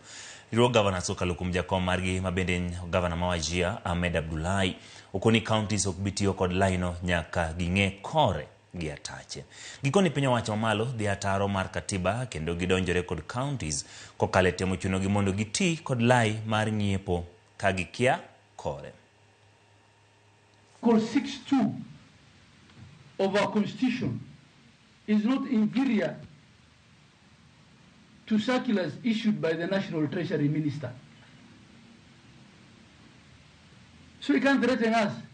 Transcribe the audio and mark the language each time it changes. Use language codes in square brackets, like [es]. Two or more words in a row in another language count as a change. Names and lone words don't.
[luo] Riwruog gavanas okalo kuom jakom margi mabende gavana ma Wajir Ahmed Abdullahi okoni counties ok bi tiyo kod laino nyaka ging'e kore gi atache. Gikoni piny owacho mamalo dhi ataro mar katiba kendo gidonjore kod counties kokalo e temo chunogi mondo giti kod lai mar nyiepo ka gikia kore. [en] Clause 6(2) of our constitution is not inferior to circulars issued by the National Treasury Minister. So he can't threaten us.